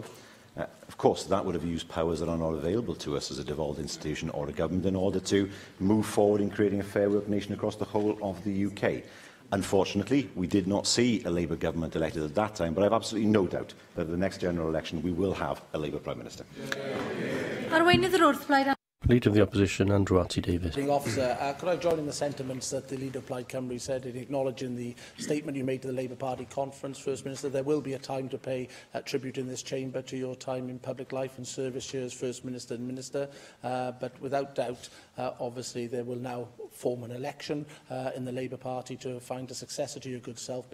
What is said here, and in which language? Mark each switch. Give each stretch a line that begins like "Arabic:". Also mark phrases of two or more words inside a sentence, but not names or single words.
English: Of course, that would have used powers that are not available to us as a devolved institution or a government in order to move forward in creating a fair work nation across the whole of the UK. Unfortunately, we did not see a Labour government elected at that time, but I have absolutely no doubt that at the next general election we will have a Labour Prime Minister.
Welsh: Arweinydd yr wrth blaid.
English: Leader of the Opposition, Andrew Arty-Davies. Officer, could I join in the sentiments that the Leader of Plaid Cymru said in acknowledging the statement you made to the Labour Party conference, First Minister? There will be a time to pay tribute in this chamber to your time in public life and service here as First Minister and Minister, but without doubt, obviously, there will now form an election in the Labour Party to find a successor to your good self.